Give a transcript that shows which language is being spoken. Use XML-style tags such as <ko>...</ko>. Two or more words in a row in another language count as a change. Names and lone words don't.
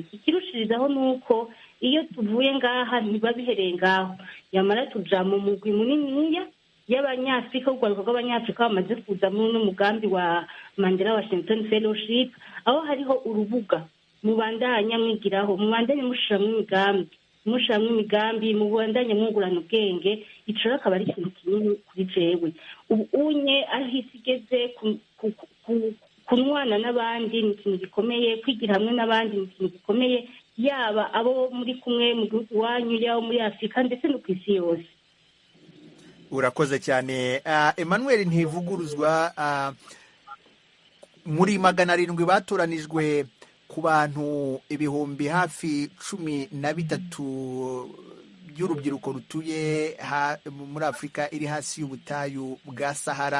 <rn>Ikirushirizaho ni uko iyo tuvuye ngaha ntiba bihereye ngaho, yamara tuja mu mugwi muniniya y'abanyafurika, urwaruka rw'abanyafurika bamaze kuza muri uno mugambi wa Mandela Washington Fellowship, aho hariho urubuga mubandanya mwigiraho, mubandanye mushiramwo imigambi, mubandanye mwungurana ubwenge. Ico rero akaba ari ikintu kinini kuri jewe. Ubu unye aho isi igeze kunwana n'abandi ni ikintu gikomeye, kwigira hamwe n'abandi ni ikintu gikomeye, yaba abo muri kumwe mu gihugu iwanyu, yaba muri Afurika ndetse no ku isi yose. Urakoze cyane.</rn> <rw>Emmanuel Ntivuguruzwa, muri 700 batoranijwe ku bantu ibihumbi hafi 13 by'urubyiruko rutuye muri Afurika iri hasi y'ubutayu bwa Sahara.</rw>